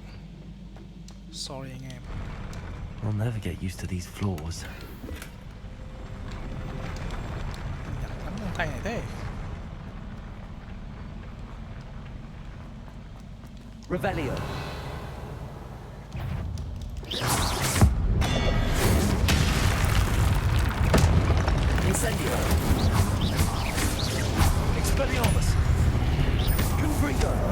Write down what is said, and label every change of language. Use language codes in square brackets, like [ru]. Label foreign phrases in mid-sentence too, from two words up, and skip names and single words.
[vi] Sorry anh em. [en] I'll never get used to these floors. [vi] Nắm trong tay này thế. Revelio. Incendio. Expelliarmus. Confringo.